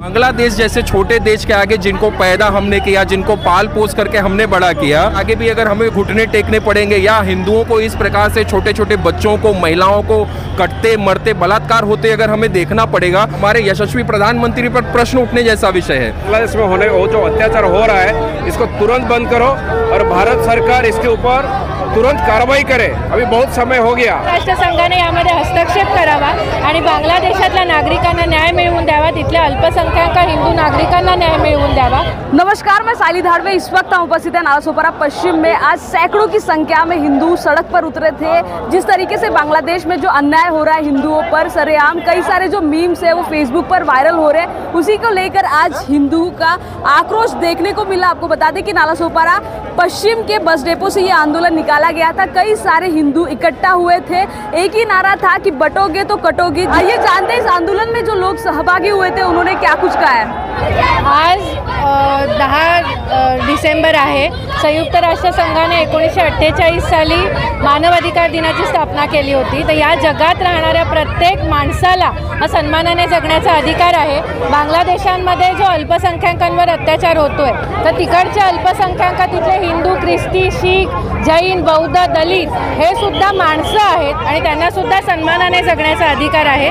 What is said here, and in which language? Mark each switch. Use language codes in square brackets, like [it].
[hi] बांग्लादेश जैसे छोटे देश के आगे जिनको पैदा हमने किया, जिनको पाल पोस करके हमने बड़ा किया, आगे भी अगर हमें घुटने टेकने पड़ेंगे या हिंदुओं को इस प्रकार से छोटे छोटे बच्चों को, महिलाओं को कटते मरते बलात्कार होते अगर हमें देखना पड़ेगा, हमारे यशस्वी प्रधानमंत्री पर प्रश्न उठने जैसा विषय है। बांग्लादेश में होने वो जो अत्याचार हो रहा है इसको तुरंत बंद करो और भारत सरकार इसके ऊपर तुरंत कारवाई करे। अभी बहुत समय हो गया। [mr] राष्ट्रसंघाने यामध्ये हस्तक्षेप करावा आणि बांगलादेशातल्या नागरिकांना न्याय मिळवून द्यावा, तिथल्या अल्पसंख्याक हिंदू नागरिकांना न्याय मिळवून द्यावा। [hi] नमस्कार, मैं साली धाड़वे इस वक्त हम उपस्थित है नालासोपारा पश्चिम में। आज सैकड़ों की संख्या में हिंदू सड़क पर उतरे थे। जिस तरीके से बांग्लादेश में जो अन्याय हो रहा है हिंदुओं पर सरेआम, कई सारे जो मीम्स है वो फेसबुक पर वायरल हो रहे हैं, उसी को लेकर आज हिंदू का आक्रोश देखने को मिला। आपको बता दें कि नालासोपारा पश्चिम के बस डेपो से ये आंदोलन निकाला गया था। कई सारे हिंदू इकट्ठा हुए थे। एक ही नारा था कि बटोगे तो कटोगे। आइए जानते हैं इस आंदोलन में जो लोग सहभागी हुए थे उन्होंने क्या कुछ कहा है। [mr] आज 10 डिसेंबर आहे। संयुक्त राष्ट्रसंघाने 1948 साली मानव अधिकार दिनाची स्थापना केली होती। तर या जगात राहणाऱ्या प्रत्येक माणसाला हा सन्मानाने जगण्याचा अधिकार आहे। बांगलादेशांमध्ये जो अल्पसंख्याकांवर अत्याचार होतोय तर तिकडच्या अल्पसंख्याक तिथले हिंदू, ख्रिस्ती, शीख, जैन, बौद्ध, दलित हे सुद्धा माणसं आहेत आणि त्यांना सुद्धा सन्मानाने जगण्याचा अधिकार आहे।